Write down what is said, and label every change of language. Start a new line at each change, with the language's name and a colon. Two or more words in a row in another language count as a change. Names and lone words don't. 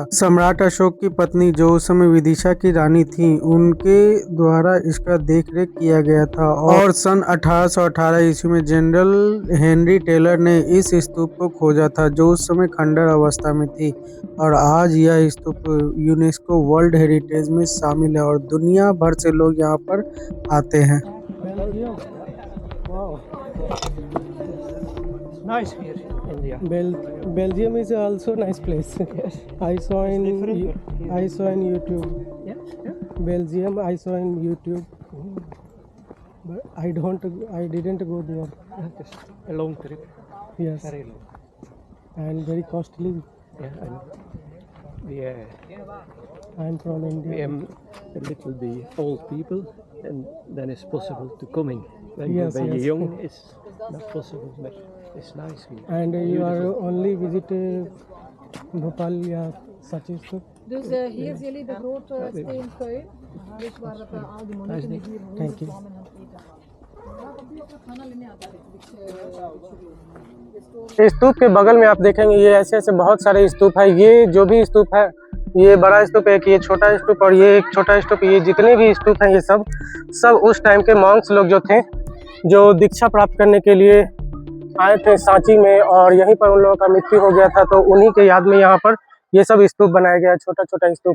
Hindi: सम्राट अशोक की पत्नी जो उस समय विदिशा की रानी थी, उनके द्वारा इसका देखरेख किया गया था। और सन 1818 ईस्वी में जनरल हेनरी टेलर ने इस स्तूप को खोजा था, जो उस समय खंडर अवस्था में थी। और आज यह स्तूप यूनेस्को वर्ल्ड हेरिटेज में शामिल है और दुनिया भर से लोग यहाँ पर आते हैं।
English: Belgium. Wow. Nice here, India. Belgium is also nice place. Yes. I saw in Different. I saw in YouTube. Yeah. Belgium I saw in YouTube. But I didn't go there. Just a long trip. Yes. Very long. And very costly. Yeah. And I'm from we India. am a little bit old people, and then it's possible to coming. When Yes, you're yes. young, it's not possible, but it's nice here. And you are Beautiful. only visit Bhopal या Sanchi स्तूप.
Dutch: Dus hier is jullie de grote steenkuil, dus waar dat, al die monniken die hier
English: Thank you.
Dutch: kwamen aan het eten.
Hindi: खाना लेने आता है स्तूप के बगल में आप देखेंगे ये ऐसे ऐसे बहुत सारे स्तूप है। ये जो भी स्तूप है, ये बड़ा स्तूप है कि ये छोटा स्तूप और ये एक छोटा स्तूप, ये जितने भी स्तूप हैं ये सब उस टाइम के मॉन्क्स लोग जो थे, जो दीक्षा प्राप्त करने के लिए आए थे सांची में, और यहीं पर उन लोगों का मृत्यु हो गया था, तो उन्हीं के याद में यहाँ पर ये सब स्तूप बनाया गया है, छोटा छोटा स्तूप।